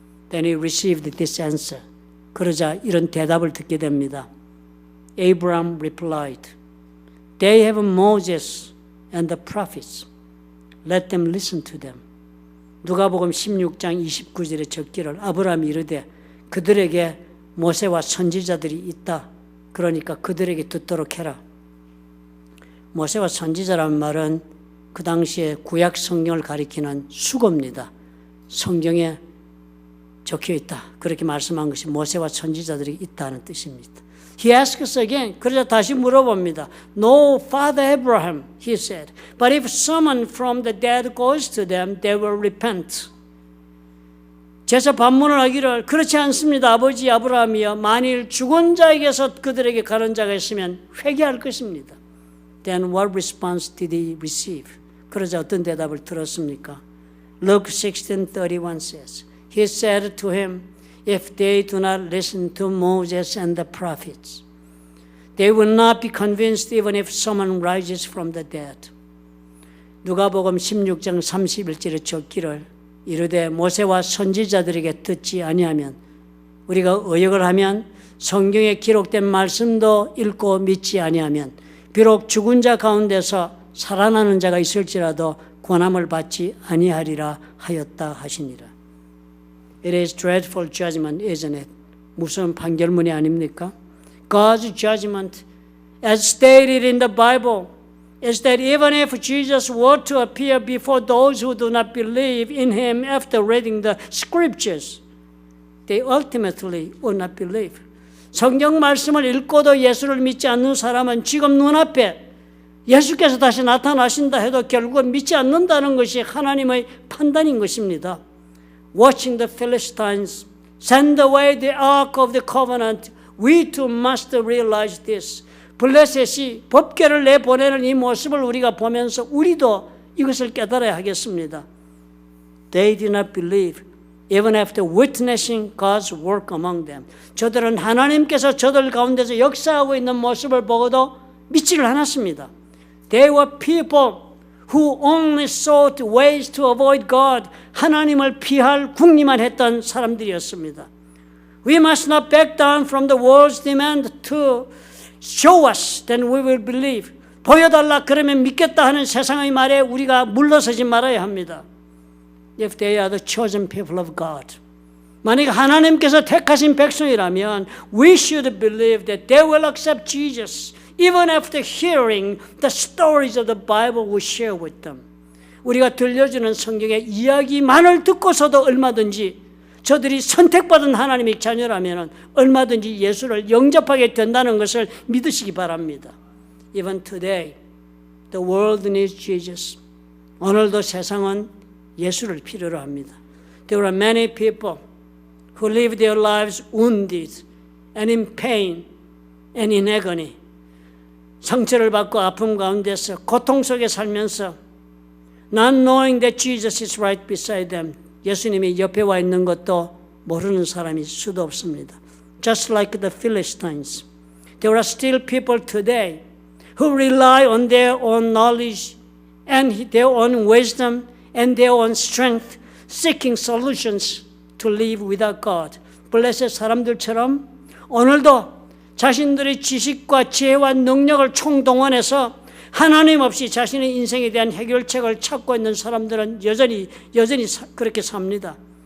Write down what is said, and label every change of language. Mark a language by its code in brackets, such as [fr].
[en] Then he received this answer. [ko] 그러자 이런 대답을 듣게 됩니다. [en] Abraham replied, They have Moses and the prophets. Let them listen to them. [ko] 누가복음 16장 29절에 적기를 아브라함이 이르되 그들에게 모세와 선지자들이 있다. 그러니까 그들에게 듣도록 해라. 모세와 선지자라는 말은 그 당시에 구약 성경을 가리키는 수고입니다. 성경에 적혀 있다. 그렇게 말씀한 것이 모세와 선지자들이 있다는 뜻입니다. [en] He asks again. [ko] 그러자 다시 물어봅니다. [en] No, Father Abraham, he said. But if someone from the dead goes to them, they will repent. [ko] 제사 반문을 하기를 그렇지 않습니다. 아버지 아브라함이여 만일 죽은 자에게서 그들에게 가는 자가 있으면 회개할 것입니다. [en] Then what response did he receive? [ko] 그러자 어떤 대답을 들었습니까? [en] Luke 16:31 says, He said to him, If they do not listen to Moses and the prophets, they will not be convinced even if someone rises from the dead. [ko] 누가복음 16장 31절에 적기를 이르되 모세와 선지자들에게 듣지 아니하면 우리가 의역을 하면 성경에 기록된 말씀도 읽고 믿지 아니하면 비록 죽은 자 가운데서 살아나는 자가 있을지라도 권함을 받지 아니하리라 하였다 하시니라. [en] It is dreadful judgment, isn't it? [ko] 무슨 판결문이 아닙니까? [en] God's judgment, as stated in the Bible, is that even if Jesus were to appear before those who do not believe in him after reading the scriptures, they ultimately would not believe. [ko] 성경 말씀을 읽고도 예수를 믿지 않는 사람은 지금 눈앞에 예수께서 다시 나타나신다 해도 결국은 믿지 않는다는 것이 하나님의 판단인 것입니다. [en] Watching the Philistines send away the ark of the covenant, we too must realize this. [ko] 블레셋이 법궤를 내보내는 이 모습을 우리가 보면서 우리도 이것을 깨달아야 하겠습니다. [en] They did not believe, even after witnessing God's work among them. [ko] 저들은 하나님께서 저들 가운데서 역사하고 있는 모습을 보고도 믿지를 않았습니다. [en] They were people who only sought ways to avoid God. [ko] 하나님을 피할 궁리만 했던 사람들이었습니다. [en] We must not back down from the world's demand to show us, then we will believe. [ko] 보여달라 그러면 믿겠다 하는 세상의 말에 우리가 물러서지 말아야 합니다. [en] If they are the chosen people of God. [ko] 만약 하나님께서 택하신 백성이라면 [en] we should believe that they will accept Jesus even after hearing the stories of the Bible we share with them. [ko] 우리가 들려주는 성경의 이야기만을 듣고서도 얼마든지 저들이 선택받은 하나님의 자녀라면 얼마든지 예수를 영접하게 된다는 것을 믿으시기 바랍니다. [en] Even today, the world needs Jesus. [ko] 오늘도 세상은 예수를 필요로 합니다. [en] There are many people who live their lives wounded and in pain and in agony. [ko] 상처를 받고 아픔 가운데서 고통 속에 살면서 [en] not knowing that Jesus is right beside them. [ko] 예수님이 옆에 와 있는 것도 모르는 사람이 수도 없습니다. [en] Just like the Philistines, there are still people today who rely on their own knowledge and their own wisdom and their own strength, seeking solutions to live without God. [ko] 블레셋 사람들처럼 오늘도 자신들의 지식과 지혜와 능력을 총동원해서 하나님 없이 자신의 인생에 대한 해결책을 찾고 있는 사람들은 여전히 그렇게 삽니다.